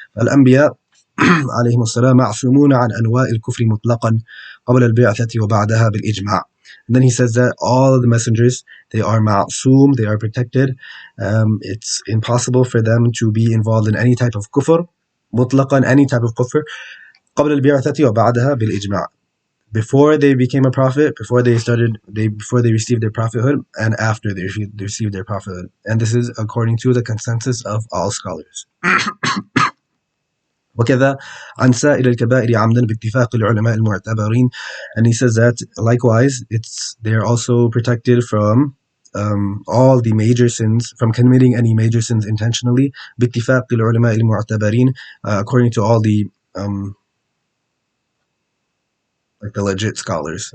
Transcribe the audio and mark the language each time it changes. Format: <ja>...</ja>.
<ar>فالأنبياء عليهم السلام معصومون عن أنواع الكفر مطلقا قبل البعثة وبعدها بالإجماع.</ar> <en>And then he says that all of the messengers, they are ma'soom, they are protected. It's impossible for them to be involved in any type of kufr, mutlaqan, any type of kufr,</en> <ar>قبل البعثة وبعدها بالإجماع.</ar> <en>before they became a prophet, before they received their prophethood, and after they received their prophethood. And this is according to the consensus of all scholars.</en> <ar>وكذا عن سائر الكبائر عمدا باتفاق العلماء المعتبرين.</ar> <en>And he says that likewise they're also protected from all the major sins, from committing any major sins intentionally,</en> <ar>باتفاق العلماء المعتبرين,</ar> <en>according to all the like the legit scholars.</en>